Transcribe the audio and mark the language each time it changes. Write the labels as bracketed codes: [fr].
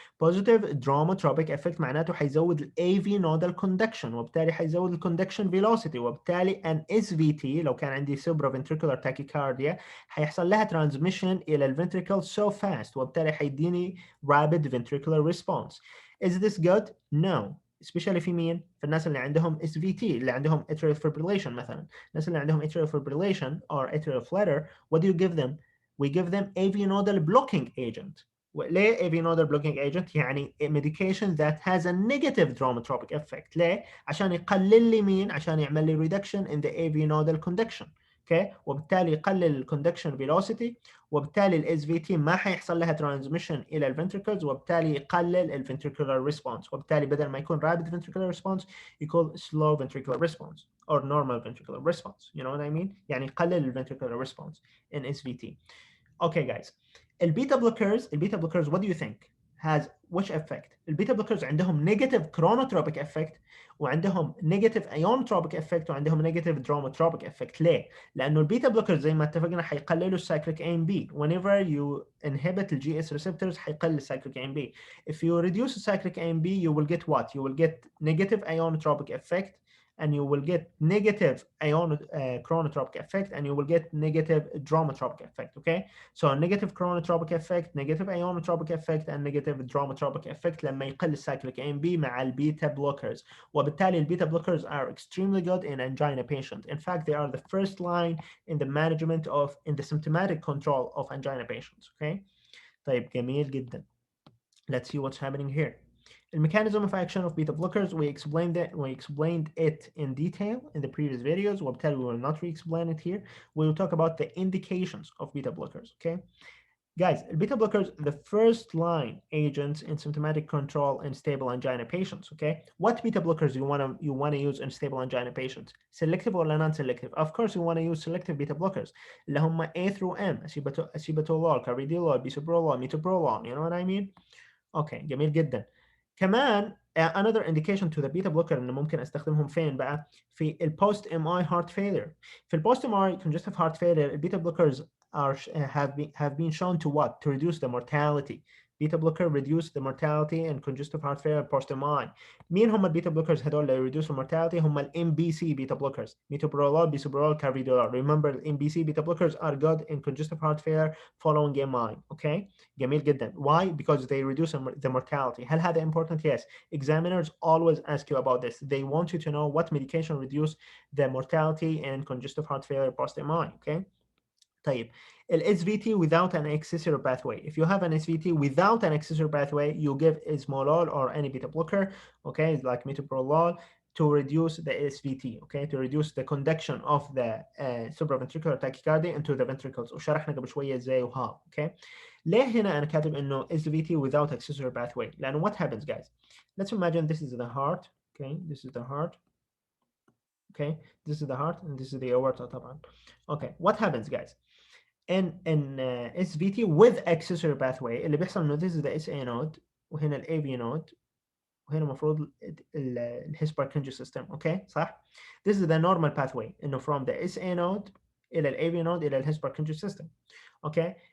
[en] Positive dromotropic effect معناته حيزود ال AV nodal conduction وبالتالي حيزود ال conduction velocity وبالتالي an SVT لو كان عندي supraventricular tachycardia حيحصل لها transmission إلى ال ventricle so fast وبالتالي حيديني rapid ventricular response. Is this good? No. [ar] especially في مين؟ في الناس اللي عندهم SVT اللي عندهم atrial fibrillation مثلا. [en] الناس اللي عندهم atrial fibrillation or atrial flutter, what do you give them? We give them AV nodal blocking agent. ليه AV nodal blocking agent؟ يعني a medication that has a negative dromotropic effect. [ar] ليه؟ عشان يقلل لي مين؟ عشان يعمل لي [en] reduction in the AV nodal conduction. Okay وبالتالي يقلل الكوندكشن فيلوسيتي وبالتالي الاس في تي ما حيحصل لها ترانزميشن الى الفنتركلز وبالتالي يقلل الفنتركولار ريسبونس [ar] وبالتالي بدل ما يكون [en] rapid ventricular response يكون slow ventricular response or normal ventricular response. You know what I mean? [ar] يعني يقلل [en] الفنتركولار response in SVT. Okay guys, البيتا blockers what do you think has which effect? البيتا blockers عندهم negative chronotropic effect وعندهم negative ionotropic effect وعندهم negative dromotropic effect. [ar] ليه؟ لأنه البيتا blockers زي ما اتفقنا حيقللوا cyclic AMP. [en] Whenever you inhibit the GS receptors حيقلل cyclic AMP. If you reduce cyclic AMP you will get what? You will get negative ionotropic effect and you will get negative chronotropic effect and you will get negative dromotropic effect. Okay, so negative chronotropic effect, negative ionotropic effect and negative dromotropic effect [ar] لما يقل [en] cyclic AMP مع البيتا blockers وبالتالي البيتا blockers are extremely good in angina patient. In fact they are the first line in the management of in the symptomatic control of angina patients. [ar] Okay, طيب جميل جدا. [en] Let's see what's happening here. The mechanism of action of beta blockers, we explained it in detail in the previous videos. وبالتالي we will not re-explain it here. We will talk about the indications of beta blockers. Okay, guys, beta blockers, the first line agents in symptomatic control in stable angina patients. Okay, what beta blockers you wanna use in stable angina patients? Selective or non-selective? Of course, you wanna use selective beta blockers. اللي هم A through M, acebutolol, carvedilol, bisoprolol, metoprolol. You know what I mean? [ar] اوكي جميل جدا. [en] كمان another indication to the beta blocker [ar] ان ممكن استخدمهم فين بقى؟ [en] في البوست M I heart failure. في البوست M I congestive heart failure البيتا blockers have been shown to what? To reduce the mortality. Beta blocker reduce the mortality in congestive heart failure post MI. [ar] مين هم [en] البيتا blockers هدول اللي reduce the mortality؟ هم ال MBC beta blockers. metoprolol, bisoprolol, carvedilol. Remember the MBC beta blockers are good in congestive heart failure following MI. Okay? [ar] جميل جدا. [en] Why? Because they reduce the mortality. [ar] هل هذا important? [en] Yes. Examiners always ask you about this. They want you to know what medication reduce the mortality in congestive heart failure post MI. Okay. طيب SVT without an accessory pathway. If you have an SVT without an accessory pathway, you give esmolol or any beta blocker, okay, like metoprolol, to reduce the SVT, okay, to reduce the conduction of the supraventricular tachycardia into the ventricles. [ar] وشرحنا قبل شوية ازاي وها, okay. ليه هنا أنا كاتب إنه [en] SVT without accessory pathway؟ لأنه what happens guys? Let's imagine this is the heart, okay, this is the heart, okay, this is the heart and this is the aorta طبعا. Okay, what happens guys? in SVT with accessory pathway [ar] اللي بيحصل إنه [en] this is the SA node وهنا ال AV node وهنا المفروض الهيس Purkinje system, okay [ar] صح؟ [en] This is the normal pathway إنه from the SA node إلى ال AV node إلى الهيس Purkinje system, okay.